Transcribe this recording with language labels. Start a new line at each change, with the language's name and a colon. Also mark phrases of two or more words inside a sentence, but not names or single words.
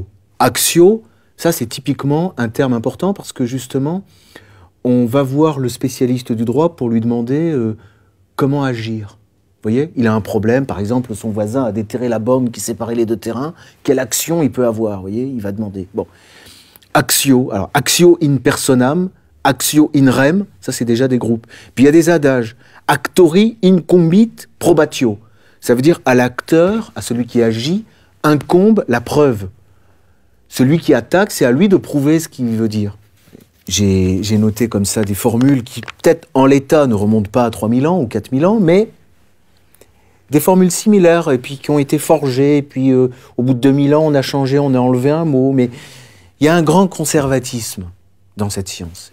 French: Axio, ça c'est typiquement un terme important parce que justement, on va voir le spécialiste du droit pour lui demander comment agir. Vous voyez, il a un problème, par exemple, son voisin a déterré la borne qui séparait les deux terrains, quelle action il peut avoir, vous voyez, il va demander.
Latin: Bon, axio, alors axio in personam, axio in rem,
French: ça c'est déjà des groupes. Puis il y a des adages,
Latin: actori incumbit probatio,
French: ça veut dire à l'acteur, à celui qui agit, incombe la preuve. Celui qui attaque, c'est à lui de prouver ce qu'il veut dire. J'ai noté comme ça des formules qui, peut-être en l'état, ne remontent pas à 3000 ans ou 4000 ans, mais des formules similaires, et puis qui ont été forgées, et puis au bout de 2000 ans, on a changé, on a enlevé un mot, mais il y a un grand conservatisme dans cette science.